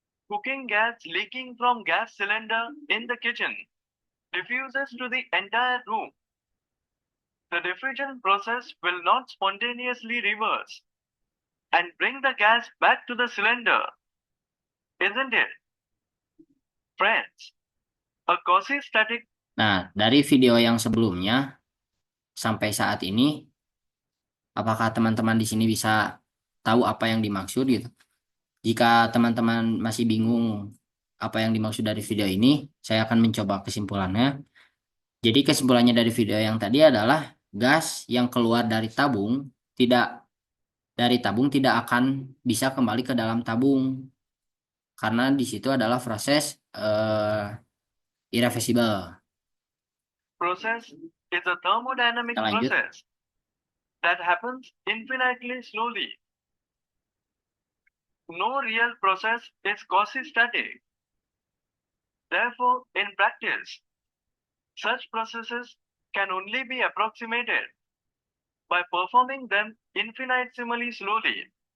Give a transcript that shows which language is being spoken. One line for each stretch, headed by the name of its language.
English: Cooking gas leaking from gas cylinder in the kitchen diffuses to the entire room. The diffusion process will not spontaneously reverse and bring the gas back to the cylinder, isn't it? Friends, a quasi-static.
Indonesian: Nah, dari video yang sebelumnya sampai saat ini, apakah teman-teman di sini bisa tahu apa yang dimaksud gitu? Jika teman-teman masih bingung apa yang dimaksud dari video ini, saya akan mencoba kesimpulannya. Jadi kesimpulannya dari video yang tadi adalah gas yang keluar tidak dari tabung tidak akan bisa kembali ke dalam tabung karena di situ adalah proses irreversible.
English: Process is a thermodynamic
Indonesian: Kita lanjut.
English: process that happens infinitely slowly. No real process is quasi-static. Therefore, in practice, such processes can only be approximated by performing them infinitesimally slowly.